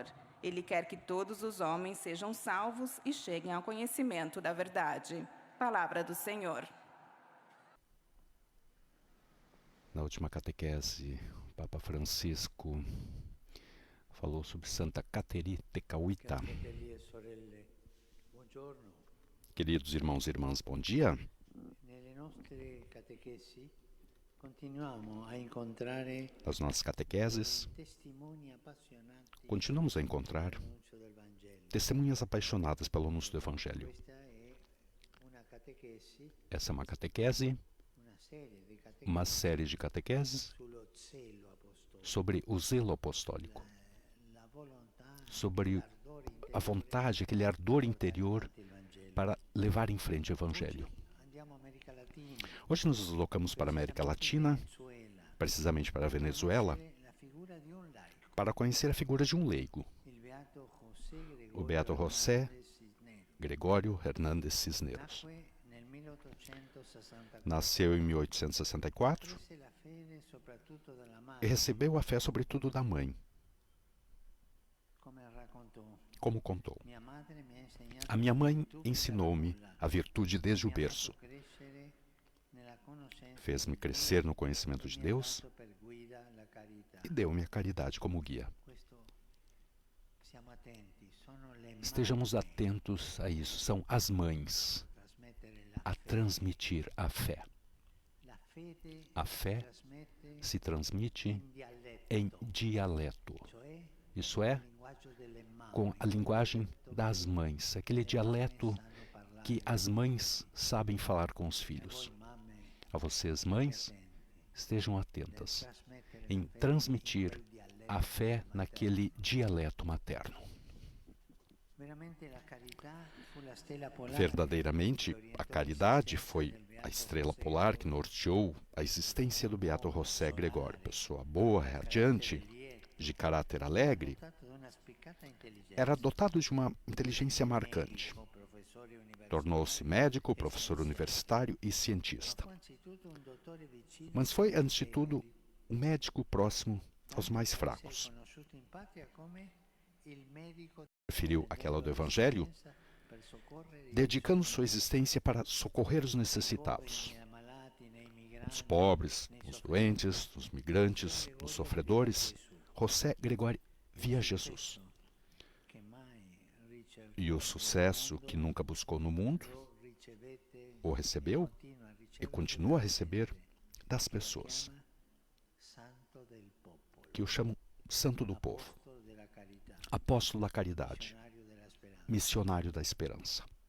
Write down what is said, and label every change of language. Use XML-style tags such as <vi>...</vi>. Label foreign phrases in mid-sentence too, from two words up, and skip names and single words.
<pt>Ele quer que todos os homens sejam salvos e cheguem ao conhecimento da verdade. Palavra do Senhor. Na última catequese, o Papa Francisco falou sobre Santa Cateri Tecauita.</pt> <it>Fratelli e sorelle, buongiorno.</it> <pt>Queridos irmãos e irmãs, bom dia.</pt> <it>Nelle nostre catechesi continuiamo a incontrare</it> <pt>Nas nossas catequeses,</pt> <it>testimoni appassionati</it> <pt>continuamos a encontrar</pt> <it>dell'annuncio del Vangelo.</it> <pt>testemunhas apaixonadas pelo anúncio do Evangelho.</pt> <it>Questa è una catechesi,</it> <pt>Essa é uma catequese, uma série de catequeses</pt> <it>sullo zelo apostolico,</it> <pt>sobre o zelo apostólico,</pt> <it>la volontà,</it> <pt>sobre</pt> <it>l'ardore</it> <pt>a vontade, aquele ardor interior</pt> <it>del Vangelo.</it> <pt>para levar em frente o Evangelho.</pt> <it>Andiamo a America Latina, Hoje nos deslocamos para a América Latina, Venezuela,</it> <pt>precisamente para a Venezuela,</pt> <it>la figura di un laico,</it> <pt>para conhecer a figura de um leigo,</pt> <it>il beato José</it> <pt>o beato José Hernández Cisneros. Gregório Hernández Cisneros.</pt> <it>Nacque nel 1864.</it> <pt>Nasceu em 1864</pt> <it>Prese la fede soprattutto dalla e madre,</it> <pt>recebeu a fé sobretudo da mãe,</pt> <it>come raccontò.</it> <pt>como contou.</pt> <it>Mia madre mi ha insegnato</it> <pt>A minha mãe</pt> <it>virtù</it> <pt>ensinou-me</pt> <it>dalla</it> <pt>a virtude desde o</pt> <it>Mi ha</it> <pt>berço,</pt> <it>fatto crescere nella conoscenza</it> <pt>fez-me</pt> <it>di</it> <pt>crescer</pt> <it>Dio</it> <pt>no conhecimento</pt> <it>e</it> <pt>de</pt> <it>mi ha</it> <pt>Deus</pt> <it>dato per guida la carità.</it> <pt>e deu-me a caridade como guia.</pt> <it>Questo siamo attenti, sono le</it> <pt>Estejamos</pt> <it>mamme</it> <pt>atentos a isso. São as mães</pt> <it>a trasmettere la</it> <pt>a</pt> <it>fede.</it> <pt>transmitir a fé.</pt> <it>La fede</it> <pt>A fé</pt> <it>trasmette</it> <pt>se transmite</pt> <it>in dialetto,</it> <pt>em dialeto,</pt> <it>cioè</it> <pt>isso</pt> <it>il</it> <pt>é,</pt> <it>linguaggio delle mamme,</it> <pt>com a linguagem das mães, aquele dialeto</pt> <it>sanno parlare.</it> <pt>que as mães sabem falar com os filhos.</pt> <it>Voi mamme</it> <pt>A vocês, mães,</pt> <it>attenti</it> <pt>estejam</pt> <it>nel</it> <pt>atentas</pt> <it>trasmettere</it> <pt>em</pt> <it>la fede</it> <pt>transmitir</pt> <it>in quel dialetto</it> <pt>a fé</pt> <it>materno.</it> <pt>naquele dialeto materno.</pt> <it>Veramente la carità fu la stella polare</it> <pt>Verdadeiramente,</pt> <it>che</it> <pt>a</pt> <it>orientò</it> <pt>caridade</pt> <it>l'esistenza</it> <pt>foi</pt> <it>del beato a estrela José</it> <pt>polar que norteou a existência do beato José Gregório, pessoa boa, radiante, de caráter alegre.</pt> <it>dotato di una spiccata intelligenza.</it> <pt>Era dotado de uma inteligência marcante.</pt> <it>Medico, professore universitario,</it> <pt>Tornou-se médico, professor universitário e cientista.</pt> <it>fu anzitutto un dottore vicino</it> <pt>Mas foi, antes de tudo, um médico próximo aos mais fracos.</pt> <it>Essere conosciuto in patria come il medico</it> <pt>Preferiu aquela do Evangelho,</pt> <it>per soccorrere</it> <pt>dedicando sua existência para socorrer os necessitados,</pt> <it>i malati, nei migranti,</it> <pt>os pobres, os doentes, os migrantes, os sofredores. José Gregório via Jesus.</pt> <it>che mai ricercò,</it> <pt>E o sucesso que nunca buscou no mundo,</pt> <it>ricevette</it> <pt>o recebeu</pt> <it>continua a</it> <pt>e</pt> <it>ricevere</it> <pt>continua a receber das pessoas. que o chamam Santo do Povo, Apóstolo da Caridade, Missionário da Esperança.</pt>